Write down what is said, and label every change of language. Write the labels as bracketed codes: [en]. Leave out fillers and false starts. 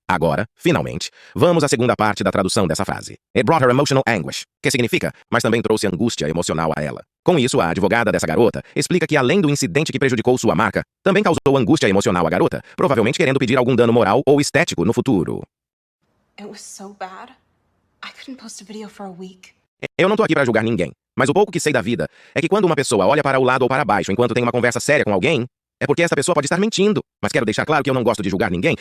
[pt] Agora, finalmente, vamos à segunda parte da tradução dessa frase. [en] It brought her emotional anguish, [pt] que significa, mas também trouxe angústia emocional a ela. Com isso, a advogada dessa garota explica que além do incidente que prejudicou sua marca, também causou angústia emocional à garota, provavelmente querendo pedir algum dano moral ou estético no futuro. [en] It was so bad. I couldn't post a video for a week. [pt] Eu não tô aqui para julgar ninguém, mas o pouco que sei da vida é que quando uma pessoa olha para o lado ou para baixo enquanto tem uma conversa séria com alguém, é porque essa pessoa pode estar mentindo. Mas quero deixar claro que eu não gosto de julgar ninguém.